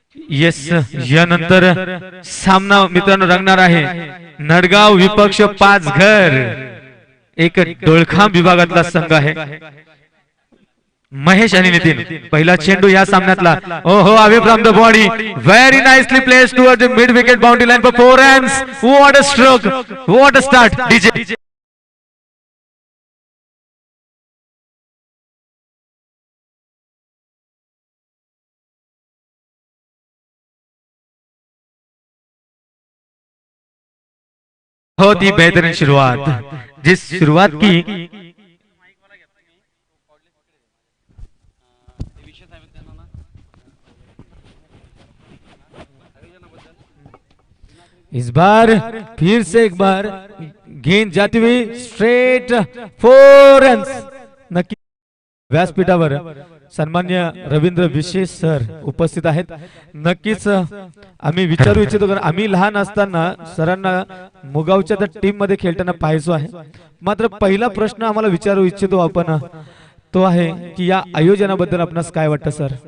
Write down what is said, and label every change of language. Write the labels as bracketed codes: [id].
[mr] Yes यानंतर सामना मित्रांनो रंगणार आहे नडगाव विपक्ष पाचघर. एक डोळखाम विभागातला संघ आहे. महेश आणि नितीन पहिला चेंडू या सामन्यातला. [en] ओहो away from the body very nicely place toward the mid wicket boundary line for 4 runs. What a stroke, what a start. [hi] DJ बहुत ही बेहतरीन शुरुआत. जिस शुरुआत की इस बार फिर से एक बार गेंद जाती हुई स्ट्रेट 4 रन्स. [mr] नक्की व्यासपीठावर सन्मान्य रवींद्र विशेष सर उपस्थित आहेत. नक्कीच आम्ही विचारू इच्छितो कारण आम्ही लहान असताना सरांना मुगावच्या टीम मध्ये खेळताना पाहायचो आहे. मात्र पहिला प्रश्न आम्हाला विचारू इच्छितो आपण तो आहे की या आयोजनाबद्दल आपणास काय वाटतं सर?